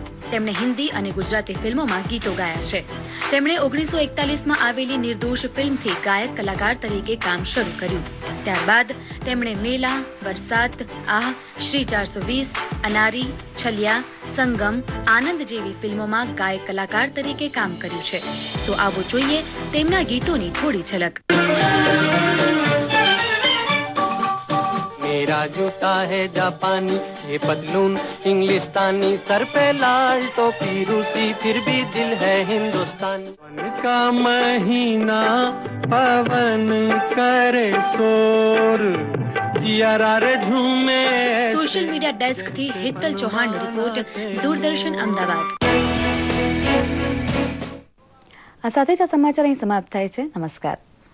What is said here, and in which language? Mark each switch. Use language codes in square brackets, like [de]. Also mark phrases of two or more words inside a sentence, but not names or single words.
[gu] તેમણે હિન્દી અને ગુજરાતી ફિલ્મોમાં ગીતો ગાયા છે. તેમણે 1941માં આવેલી નિર્દોષ ફિલ્મથી ગાયક કલાકાર તરીકે કામ શરૂ કર્યું. ત્યારબાદ તેમણે મેલા, વરસાત, આહ, શ્રી 420, અનારી, છલિયા, સંગમ, આનંદ જેવી ફિલ્મોમાં ગાયક કલાકાર તરીકે કામ કર્યું છે. તો આવો જોઈએ તેમના ગીતોની થોડી ઝલક. [hi] मेरा जूता है जापानी, ये पतलून इंग्लिस्तानी, सर पे लाल टोपी रूसी, फिर भी दिल है हिंदुस्तानी. पवन का महीना पवन करे शोर, जियारा रे झूमे. [gu] સોશિયલ મીડિયા ડેસ્ક થી હિતલ ચૌહાણનો રિપોર્ટ, દૂરદર્શન અમદાવાદ. આ સાથે જ આ સમાચાર અહીં સમાપ્ત થાય છે. નમસ્કાર.